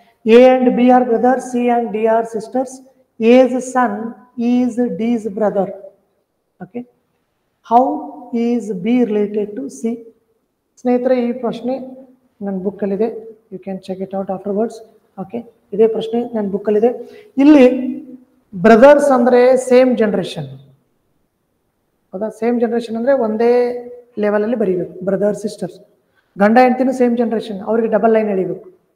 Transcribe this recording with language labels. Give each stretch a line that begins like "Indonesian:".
English: A and B are brothers, C and D are sisters. A's son is D's brother. Okay, how is B related to C?
Kannada: ಸ್ನೇಹಿತರೆ, ಈ ಪ್ರಶ್ನೆ ನನ್ನ ಬುಕ್ಕಲ್ಲಿದೆ,
English: You can check it out afterwards.
Kannada: Okay, ಇದೇ ಪ್ರಶ್ನೆ ನನ್ನ ಬುಕ್ಕಲ್ಲಿದೆ. ಇಲ್ಲಿ brothers ಅಂದರೆ same generation, ಹೌದಾ? ಸೇಮ್ ಜನ್ರೇಷನ್ ಅಂದರೆ ಒಂದೇ ಲೆವೆಲಲ್ಲಿ ಬರೀಬೇಕು. ಬ್ರದರ್ ಸಿಸ್ಟರ್ಸ್, ಗಂಡ ಹೆಂಡ್ತಿನೂ ಸೇಮ್ ಜನ್ರೇಷನ್, ಅವ್ರಿಗೆ ಡಬಲ್ ಲೈನ್ ಎಳಿಬೇಕು.